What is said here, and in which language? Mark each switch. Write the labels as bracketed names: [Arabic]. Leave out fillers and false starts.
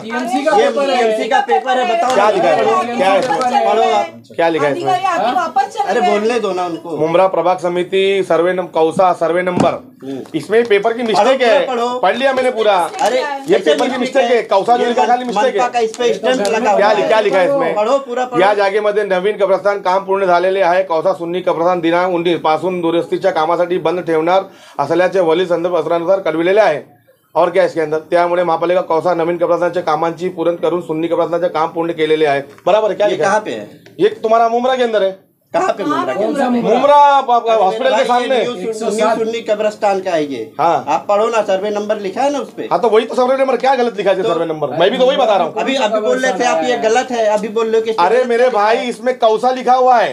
[Hindi] TMC का paper है, बताओ क्या लिखा है, क्या है इसमें? क्या लिखा है इसमें? अधिकारी आके वापस चले अरे गए। बोलने दो ना उनको। मुमरा प्रभाग समिति survey number, Kausa survey number, इसमें पेपर की मिस्टेक है। पढ़ लिया मैंने पूरा। अरे ये पेपर की मिस्टेक है, कौसा जो लिखा खाली मिस्टेक है। इस पे स्टैंप लगा क्या हुआ है। क्या लिखा है इसमें? पढ़ो पूरा पढ़ो। [Marathi] या जागेमध्ये नवीन कब्रस्तान काम पूर्ण झालेले आहे. कौसा सुन्नी कब्रस्तान दिनांक 19 पासून दुरुस्तीच्या कामासाठी बंद ठेवणार असल्याचे वली संदर्भ पत्रानुसार कळविलेले आहे. [Hindi] और क्या इसके अंदर? [Marathi] त्यामुळे महापालिका कौसा नवीन कब्रस्तानच्या कामांची पूर्ण करून सुन्नी कब्रस्तानचे काम पूर्ण केलेले आहे. [Hindi] बराबर है? क्या ये लिखा कहाँ है? पे है? ये तुम्हारा मुमरा के अंदर है. कहाँ पे मुमरा? मुमरा हॉस्पिटल के सामने. सुन्नी कब्रिस्तान का है ये। हाँ. आप पढ़ो ना, सर्वे नंबर लिखा है ना उसपे। हाँ तो वही तो सर्वे नंबर, क्या गलत लिखा है सर्वे नंबर? मैं भी तो वही बता रहा हूँ. अभी बोल रहे थे आप ये गलत है, अभी बोल रहे हो कि अरे मेरे भाई इसमें कौसा लिखा हुआ है.